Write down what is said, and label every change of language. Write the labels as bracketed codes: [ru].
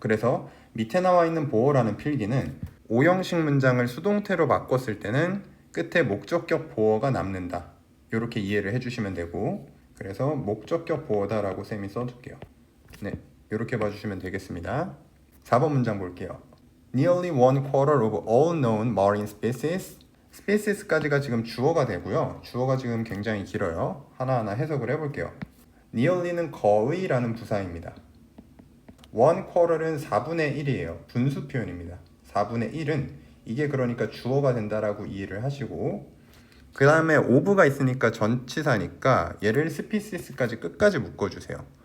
[ko] 그래서 밑에 나와 있는 보어라는 필기는 오형식 문장을 수동태로 바꿨을 때는 끝에 목적격 보어가 남는다, 이렇게 이해를 해주시면 되고, 그래서 목적격 보어다라고 쌤이 써줄게요. 네, 이렇게 봐주시면 되겠습니다. 4번 문장 볼게요. [en] Nearly one quarter of all known marine species. [ko] species까지가 지금 주어가 되고요. 주어가 지금 굉장히 길어요. 하나하나 해석을 해볼게요. nearly는 거의라는 부사입니다. one quarter은 4분의 1이에요. 분수 표현입니다. 4분의 1은 이게 그러니까 주어가 된다라고 이해를 하시고, 그 다음에 of가 있으니까 전치사니까 얘를 species까지 끝까지 묶어주세요.